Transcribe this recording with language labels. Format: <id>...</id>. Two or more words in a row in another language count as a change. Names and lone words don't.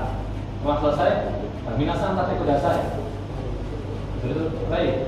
<id>Setelah selesai,</id> <ja>皆さん立ってください.</ja> <id>Itu baik.</id>